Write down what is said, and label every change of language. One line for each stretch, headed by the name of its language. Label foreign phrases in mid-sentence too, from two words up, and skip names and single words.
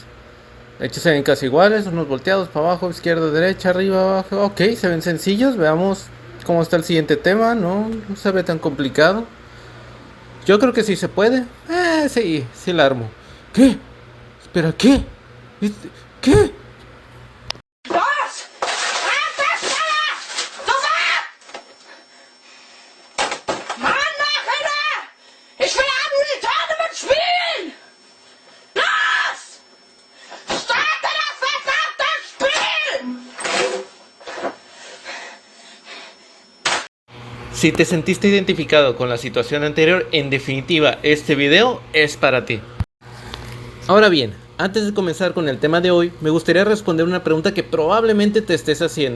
Spanish: De hecho, se ven casi iguales, unos volteados para abajo, izquierda, derecha, arriba, abajo. Ok, se ven sencillos. Veamos cómo está el siguiente tema. No se ve tan complicado. Yo creo que sí se puede. Sí la armo. ¿Qué? Espera, ¿qué? Este- ¿Qué?
German: Was? Schneller! Sofort! Mann, Kinder! Ich will am Tournament spielen! Los! Starte das verdammte Spiel!
Spanish: Si te sentiste identificado con la situación anterior, en definitiva, este video es para ti. Ahora bien, antes de comenzar con el tema de hoy, me gustaría responder una pregunta que probablemente te estés haciendo.